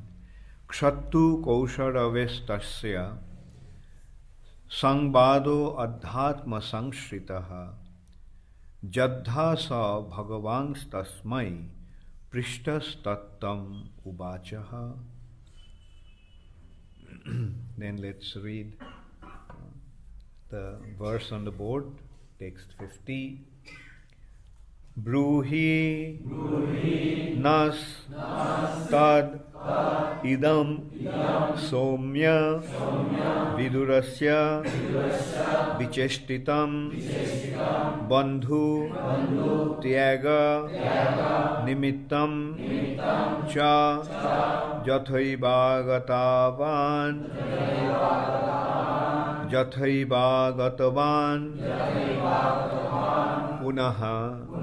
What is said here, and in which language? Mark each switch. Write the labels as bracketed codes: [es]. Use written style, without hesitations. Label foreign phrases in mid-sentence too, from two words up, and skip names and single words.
[sa] क्षत्तुः कौषारवेस्तस्य संवादो अध्यात्म संश्रितः यद्वा स भगवांस्तस्मै पृष्टः तत्त्वम् उवाच ह. [en] Then let's read the verse on the board, text 50. [sa] ब्रूहि नः तद् इदं सौम्य विदुरस्य विचेष्टितं बन्धु त्याग निमित्तं च यथैव गतवान् पुनः.